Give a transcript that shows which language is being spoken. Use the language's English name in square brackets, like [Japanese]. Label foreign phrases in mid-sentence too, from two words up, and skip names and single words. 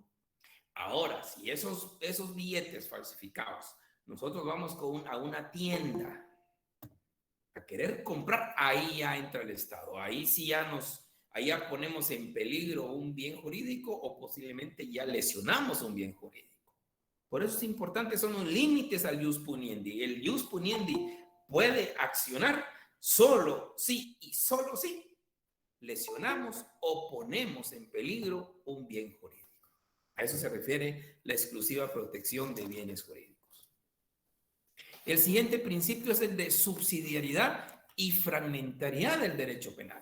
[Spanish] Ahora, si esos billetes falsificados, nosotros vamos a una tienda a querer comprar, ahí ya entra el Estado. Ahí sí ya ponemos en peligro un bien jurídico o posiblemente ya lesionamos un bien jurídico. Por eso es importante, son los límites al [Latin] jus puniendi. [Spanish] El [Latin] jus puniendi [Spanish] puede accionar solo sí y solo sí lesionamos o ponemos en peligro un bien jurídico. A eso se refiere la exclusiva protección de bienes jurídicos. El siguiente principio es el de subsidiariedad y fragmentariedad del derecho penal.